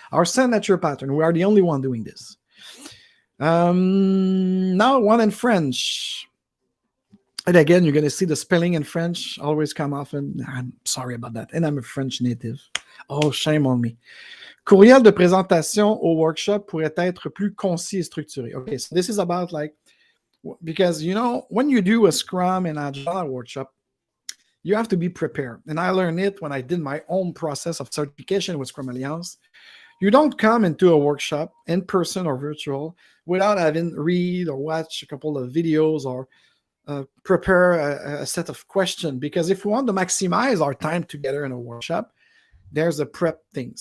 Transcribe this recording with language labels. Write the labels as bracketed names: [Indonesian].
[English] Our signature pattern. We are the only one doing this. Now one in French. And again, you're going to see the spelling in French always come off, and I'm sorry about that. And I'm a French native. Oh, shame on me. [French] Courriel de présentation au workshop pourrait être plus concis et structuré. [English] Okay, so this is about like, because, you know, when you do a Scrum and Agile workshop, you have to be prepared. And I learned it when I did my own process of certification with Scrum Alliance. You don't come into a workshop in person or virtual without having read or watch a couple of videos or prepare a set of questions, because if we want to maximize our time together in a workshop, there's a prep thing.